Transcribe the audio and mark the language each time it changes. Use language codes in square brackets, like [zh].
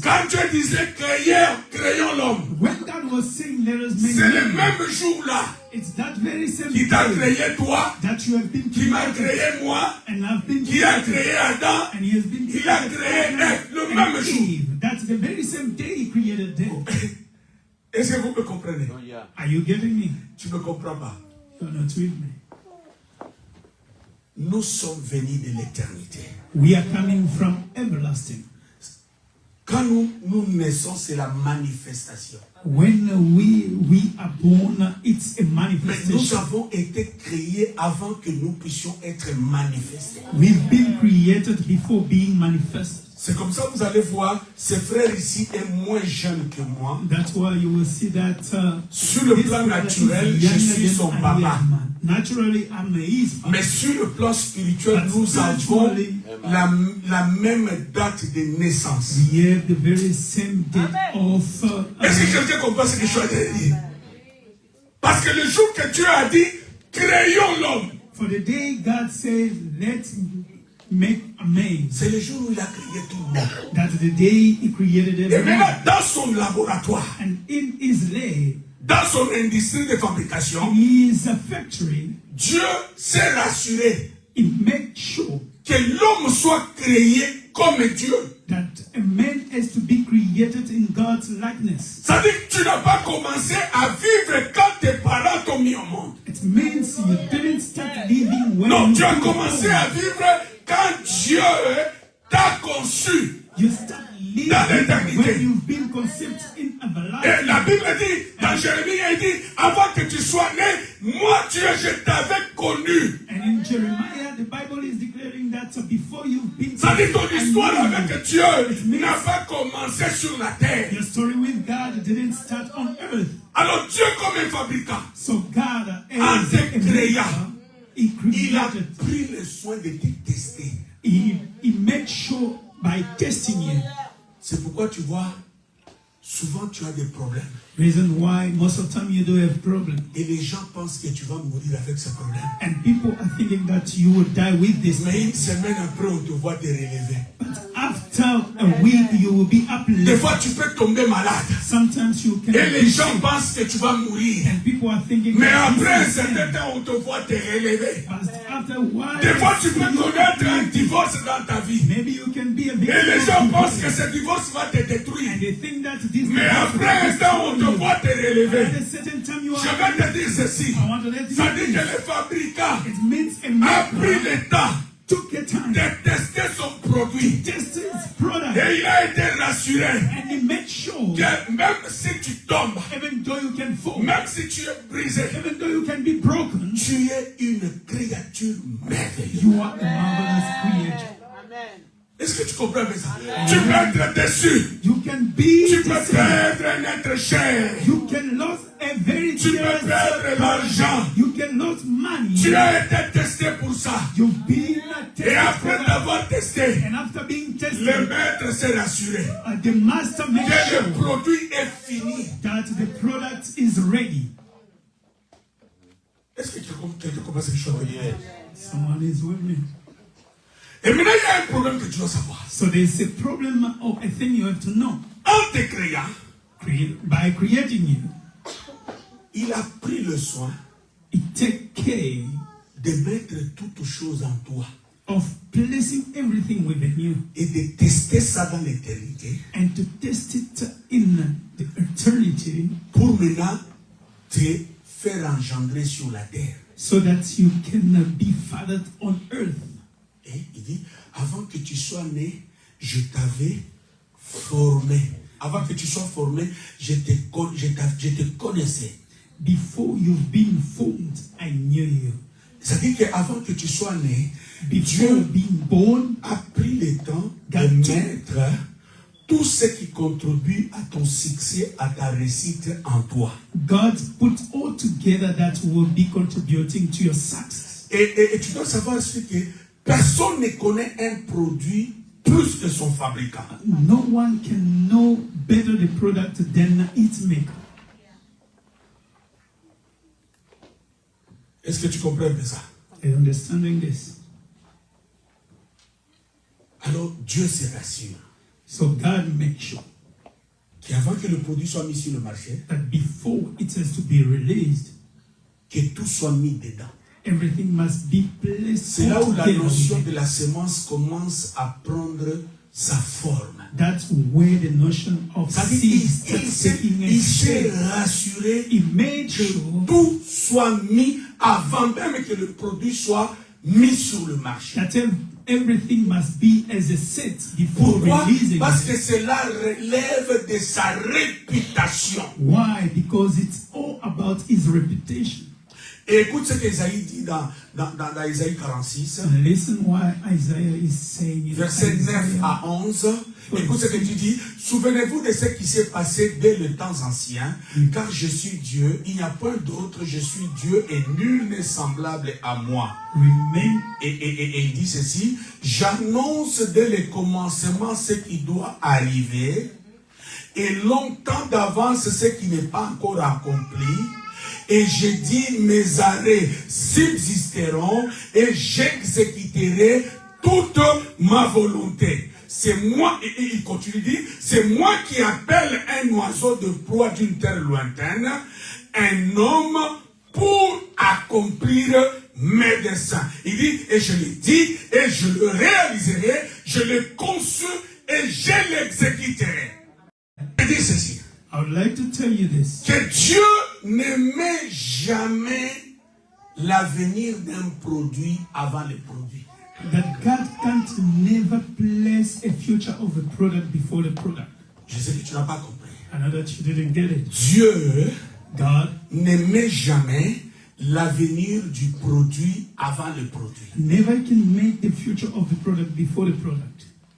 [fr] Quand Dieu disait créons l'homme, [en] When God was saying, let us make [fr] c'est le [en] man, [fr] même jour-là [en] it's that very same [fr] qui t'a [en] day [fr] créé toi, [en] that you have been [fr] qui m'a [en] created, [fr] créé moi, [en] and I've been [fr] qui a [en] created, [fr] créé Adam, [en] and He has been [fr] il a [en] created [fr] créé [en] Adam [fr] Ève le [en] and [fr] même jour. [en] Eve. That's the very same day He created them. [fr] Est-ce que vous me comprenez? [en] Are you getting me? [fr] Tu ne me comprends pas. [en] You're not with me. [fr] Nous sommes venus de l'éternité. [en] We are coming from everlasting. [fr] Quand nous naissons, c'est la manifestation. [en] When we are born, it's a [fr] Mais nous [en] manifestation. [fr] avons été créés avant que nous puissions être manifestés. [en] We've been created before being manifested. [fr] C'est comme ça que vous allez voir, ce frère ici est moins jeune que moi. [en] That's why you will see that [fr] Sur le [en] this [fr] plan [en] brother [fr] naturel, [en] is [fr] je [en] younger [fr] suis [en] than [fr] son [en] I [fr] papa. [en] am. Naturally, I'm his father. [fr] Mais sur le plan spirituel, [en] But [fr] nous avons [en] spiritually, [fr] la même date de naissance. [en] we have the very same date of [fr] Est-ce que quelqu'un comprend ce que je suis en train de dire? Parce que le jour que Dieu a dit, créons l'homme, [en] for the day God says, let's make a man. [fr] c'est le jour où il a créé tout le monde. [en] That's the day He created [fr] Et [en] everyone. [fr] maintenant, dans son laboratoire, [en] And in His lab, [fr] dans son industrie de fabrication, [en] He is a factory. [fr] Dieu s'est rassuré [en] He makes sure [fr] que l'homme soit créé comme Dieu. [en] that a man has to be created in God's likeness. [fr] Ça dit que tu n'as pas commencé à vivre quand tes parents t'ont mis au monde. [en] It means you didn't start living when [fr] Non, [en] you [fr] tu as [en] were [fr] commencé [en] born. [fr] à vivre quand Dieu t'a conçu. [en] You start living [fr] Dans l'éternité. [en] when you've been conceived in [fr] Et la [en] everlasting. [fr] Bible dit, dans Jérémie, il dit, avant que tu sois né, moi Dieu, je t'avais connu. [en] And in Jeremiah, the Bible is declaring that before you've been [fr] Ça dit ton histoire [en] I knew you. [fr] avec Dieu n'a pas commencé sur la terre. [en] Your story with God didn't start on earth. [fr] Alors Dieu comme un fabricant, [en] So God, [fr] En [en] as [fr] te [en] a maker, He [fr] il a [en] created. [fr] pris le soin de te tester. [en] He made sure by testing you. [fr] C'est pourquoi tu vois, souvent tu as des problèmes. [en] Reason why most of the time you do have problems. [fr] Et les gens pensent que tu vas mourir avec ce problème. [en] And people are thinking that you will die with this. [fr] Mais une semaine après, on te voit te relever. [en] But after a week, you will be [fr] Des [en] uplifted. [fr] fois, tu peux tomber malade. [en] Sometimes you can [fr] Et les [en] be [fr] gens [en] sick. [fr] pensent que tu vas mourir. [en] And people are thinking [fr] Mais [en] that [fr] après un [en] this is [fr] certain [en] sin. [fr] temps, on te voit te relever. [en] But after a while, [fr] Des fois, tu peux [en] you [fr] connaître un [en] will be- [fr] divorce dans ta vie. [en] maybe you can be a [fr] Et [en] victim [fr] les [en] of [fr] gens [en] divorce. [fr] pensent que ce divorce va te détruire. [en] And they think that this [fr] Mais [en] divorce [fr] après un [en] will [fr] temps, on te [en] destroy you. [fr] voit te relever. [en] At a certain time you [fr] Je [en] are [fr] vais te dire ceci. [en] I want to let you [fr] Ça [en] know [fr] dit que [en] this. [fr] le fabricant [en] It means a [fr] a pris [en] maker [fr] le temps [en] took a time [fr] de tester son produit. [en] to test his product. [fr] Et il a été rassuré [en] And he made sure [fr] que même si tu tombes, [en] even though you can fall, [fr] même si tu es brisé, [en] even though you can be broken, [fr] tu es une créature merveilleuse. [en] you are a marvelous creature. [fr] Est-ce que tu comprends bien ça? Tu peux être déçu. [en] You can be [fr] Tu peux [en] deceived. [fr] perdre un être cher. [en] You can lose a very [fr] Tu peux [en] dear [fr] perdre l'argent. [en] You can lose money. [fr] Tu as été testé pour ça. [en] You've been [fr] Et [en] tested [fr] après [en] for that. [fr] t'avoir testé, [en] And after being tested, [fr] le maître s'est rassuré [en] the master makes [fr] que le [en] sure [fr] produit est fini. [en] that the product is ready. [fr] Est-ce que quelqu'un comprend ce que je suis en train de dire? [en] Someone is with me. [fr] Et maintenant, il y a un problème que tu dois savoir. [en] So there's a problem or a thing you have to know. [fr] En te créant, [en] By creating you, [fr] il a pris le soin [en] it take care [fr] de mettre toutes choses en toi [en] of placing everything within you [fr] et de tester ça dans l'éternité [en] and to test it in the eternity [fr] pour maintenant te faire engendrer sur la terre. [en] so that you can be fathered on earth. [fr] Et il dit, avant que tu sois né, je t'avais formé. Avant que tu sois formé, je te connaissais. [en] Before you've been formed, I knew you. [fr] C'est-à-dire qu'avant que tu sois né, [en] Before [fr] Dieu [en] being born, [fr] a pris le temps de [en] God [fr] mettre tout ce qui contribue à ton succès, à ta réussite en toi. [en] God put all together that will be contributing to your success. [fr] Et tu dois savoir aussi que personne ne connaît un produit plus que son fabricant. [en] No one can know better the product than its maker. [fr] Est-ce que tu comprends un peu ça? [en] Are you understanding this? [fr] Alors Dieu se rassure [en] So God makes sure [fr] qu'avant que le produit soit mis sur le marché, [en] that before it has to be released, [fr] que tout soit mis dedans. [en] everything must be placed [fr] C'est là où la [en] together. [fr] notion de la semence commence à prendre sa forme. [en] That's where the notion of [fr] Ça dit, [en] seed starts taking a [fr] il s'est [en] shape. [fr] rassuré [en] He made [fr] que [en] sure [fr] tout soit mis avant même que le produit soit mis sur le marché. [en] that everything must be as a set before [fr] Pourquoi? [en] releasing [fr] Parce [en] it. [fr] que cela relève de sa réputation. [en] Why? Because it's all about his reputation. [fr] Et écoute ce qu'Ésaïe dit dans Ésaïe 46, [en] And listen why Isaiah is saying in [fr] versets 9 [en] Isaiah. [fr] à 11. Écoute ce que tu dis. Souvenez-vous de ce qui s'est passé dès le temps ancien, car je suis Dieu, il n'y a point d'autre, je suis Dieu et nul n'est semblable à moi. [en] Remain. [fr] Et il dit ceci, j'annonce dès le commencement ce qui doit arriver, et longtemps d'avance ce qui n'est pas encore accompli. Et je dis, mes arrêts subsisteront et j'exécuterai toute ma volonté. C'est moi, et il continue, dit, c'est moi qui appelle un oiseau de proie d'une terre lointaine, un homme pour accomplir mes desseins. Il dit, et je le dis, et je le réaliserai, je le conçus et je l'exécuterai. Il dit ceci. [en] I would like to tell you this. [fr] Que Dieu ne met jamais l'avenir d'un produit avant le produit. [en] That God can't never place a future of a product before the product. [fr] Je sais que tu n'as pas compris. [en] I know that you didn't get it. [fr] Dieu [en] God [fr] ne met jamais l'avenir du produit avant le produit. [en] never can make the future of the product before the product.